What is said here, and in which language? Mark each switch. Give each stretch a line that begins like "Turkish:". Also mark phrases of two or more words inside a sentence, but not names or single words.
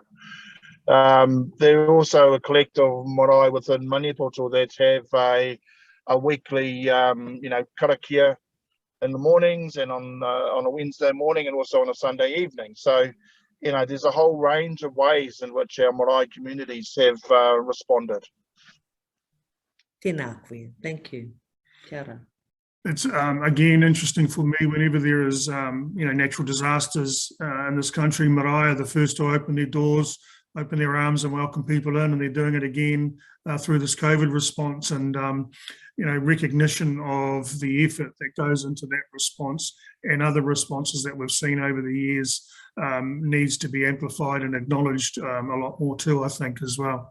English: There are also a collective marae within Maniapoto that have a weekly, karakia in the mornings and on a Wednesday morning, and also on a Sunday evening. So, there's a whole range of ways in which our marae communities have responded.
Māori: Tēnā koe.
English: Thank you.
Māori: Kia ora.
English: It's again interesting for me whenever there is natural disasters in this country. Marae are the first to open their doors, open their arms and welcome people in, and they're doing it again through this COVID response, and recognition of the effort that goes into that response and other responses that we've seen over the years needs to be amplified and acknowledged a lot more too, I think, as well.